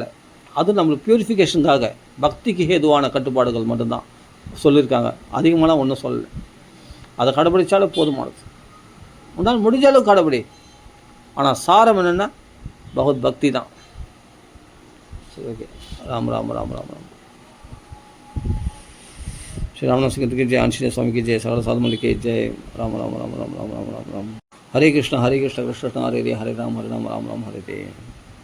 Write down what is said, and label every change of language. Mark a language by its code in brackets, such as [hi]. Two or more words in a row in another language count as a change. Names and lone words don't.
[ta] அது நம்மளுக்கு பியூரிஃபிகேஷனுக்காக பக்திக்கு ஏதுவான கட்டுப்பாடுகள் மட்டும்தான் சொல்லியிருக்காங்க. அதிகமாகலாம் ஒன்றும் சொல்லலை. அதை கடைப்பிடிச்சாலும் போதுமானது. உன்னால் முடிஞ்ச அளவு கடைப்பிடி. ஆனால் சாரம் என்னென்னா பகவத் பக்தி தான். சரி, ஓகே. ராம் ராம் ராம் ராம் ராம். [hi] श्री रामनाम सिंह की जय. आंजनेय स्वामी की जय. सकल साधु मंडल की जय. राम राम राम राम राम राम राम राम. हरे कृष्ण कृष्ण कृष्ण हरे हरे, हरे राम राम राम हरे हरे.